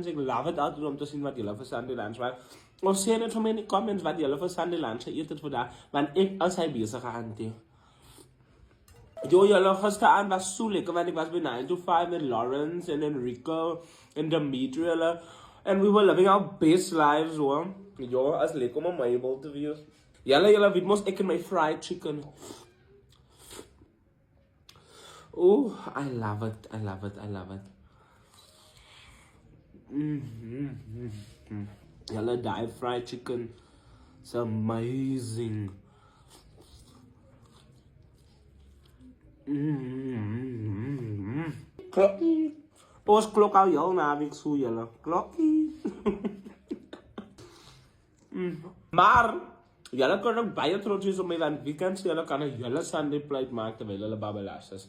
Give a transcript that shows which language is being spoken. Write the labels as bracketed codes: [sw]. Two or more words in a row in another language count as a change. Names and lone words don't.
[af] Ek [en] love it [af] altyd om te sien wat julle vir [en] Sunday lunch [af] maak. Of sê net vir my in die comments wat julle vir [en] Sunday lunch [af] geëet het vandag, want ek is hy besige auntie. Jo, julle gisteraan was so lekker want ek was by 9 to 5 met Lawrence en Enrico en Dimitri julle. [en] And we were living our best lives, [af] hoor. Jo, as lekker om 'n Mabel te wees. Julle weet mos ek en my [en] fried chicken. Oh, I love it, I love it, I love it. [af] Julle, die [en] fried chicken. It's amazing. [af] Klokkie. Ons klok al heel naweek so, julle. Klokkie. Maar julle kan ook baie trots wees op my want weekends julle kan 'n hele [en] Sunday plate [af] maak terwyl hulle babbelas is.